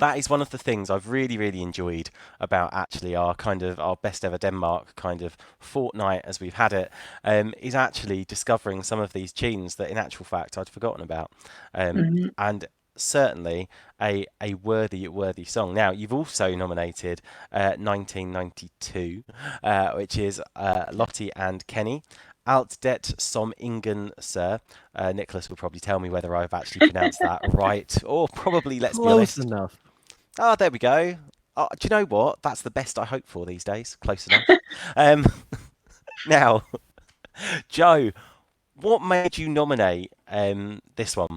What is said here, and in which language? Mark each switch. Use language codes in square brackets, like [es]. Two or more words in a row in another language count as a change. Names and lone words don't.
[en] That is one of the things I've really, really enjoyed about actually our best ever Denmark kind of fortnight as we've had it, is actually discovering some of these tunes that in actual fact I'd forgotten about. And certainly a worthy song. Now, you've also nominated 1992, which is Lottie and Kenny. Alt det som ingen sir. Nicholas will probably tell me whether I've actually pronounced that right, or probably, let's be honest. Close enough. Oh, there we go. Do you know what? That's the best I hope for these days. Close enough. Now, Joe, what made you nominate this one?